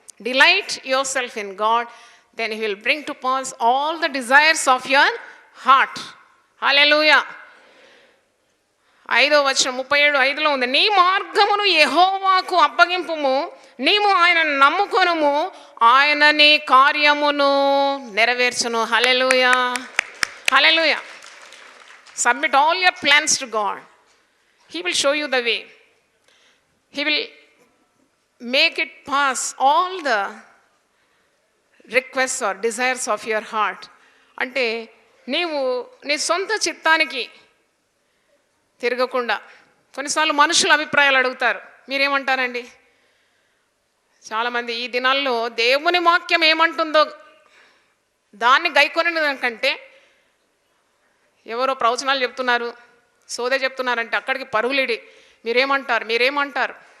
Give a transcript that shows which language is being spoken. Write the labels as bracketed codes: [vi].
[en] Delight yourself in God, then he will bring to pass all the desires of your heart. Hallelujah. [te] 5వ వచనం 37:5 ఉంది, నీ మార్గమును యెహోవాకు అప్పగింపుము, నీవు ఆయన నమ్ముకొనుము, ఆయన నీ కార్యమును నెరవేర్చును. హల్లెలూయా. హల్లెలూయా. [en] Submit all your plans to God. He will show you the way. He will make it pass all the requests or desires of your heart. [te] అంటే నీవు నీ సొంత చిత్తానికి తిరగకుండా, కొన్నిసార్లు మనుషుల అభిప్రాయాలు అడుగుతారు. మీరేమంటారండి? చాలామంది ఈ దినాల్లో దేవుని వాక్యం ఏమంటుందో దాన్ని గైకొనే దానికంటే ఎవరో ప్రవచనాలు చెప్తున్నారు, సోదే చెప్తున్నారంటే అక్కడికి పరుగులిడి మీరేమంటారు.